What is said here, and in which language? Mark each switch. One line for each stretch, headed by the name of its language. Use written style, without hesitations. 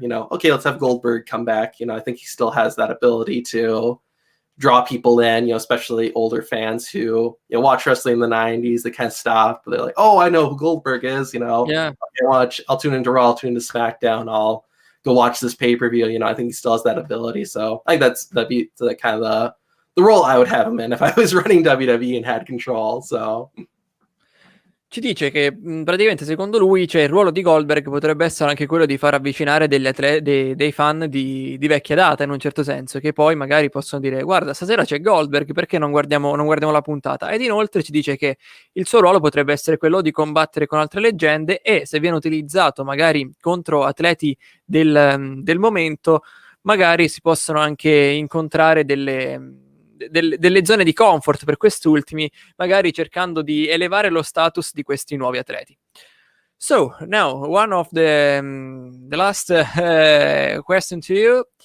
English: You know, okay, let's have Goldberg come back. You know, I think he still has that ability to draw people in, you know, especially older fans who, you know, watch wrestling in the 90s, they kind of stop, but they're like, oh, I know who Goldberg is, you know. Yeah. I'll tune into Raw, I'll tune into SmackDown, I'll go watch this pay-per-view. You know, I think he still has that ability. So I think that'd be the kind of the role I would have him in if I was running WWE and had control. So
Italian: Ci dice che praticamente secondo lui il ruolo di Goldberg potrebbe essere anche quello di far avvicinare dei fan di vecchia data, in un certo senso, che poi magari possono dire guarda, stasera c'è Goldberg, perché non guardiamo la puntata? Ed inoltre ci dice che il suo ruolo potrebbe essere quello di combattere con altre leggende e, se viene utilizzato magari contro atleti del momento, magari si possono anche incontrare delle zone di comfort per questi ultimi, magari cercando di elevare lo status di questi nuovi atleti.
English: So now one of the last question to you.